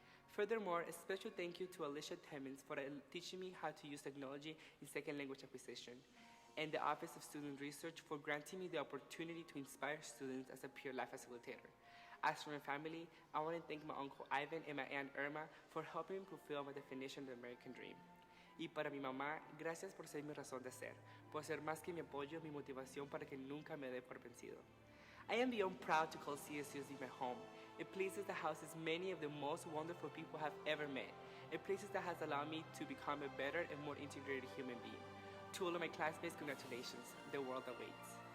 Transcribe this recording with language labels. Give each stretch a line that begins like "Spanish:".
English: Furthermore, a special thank you to Alicia Timmons for teaching me how to use technology in second language acquisition, and the Office of Student Research for granting me the opportunity to inspire students as a peer life facilitator. As for my family, I want to thank my Uncle Ivan and my Aunt Irma for helping me fulfill my definition of the American dream.
Spanish: Y para mi mamá, gracias por ser mi razón de ser, por ser más que mi apoyo, mi motivación para que nunca me dé por vencido.
English: I am beyond proud to call CSUSB my home. A place that houses many of the most wonderful people I've ever met. A place that has allowed me to become a better and more integrated human being. To all of my classmates, congratulations. The world awaits.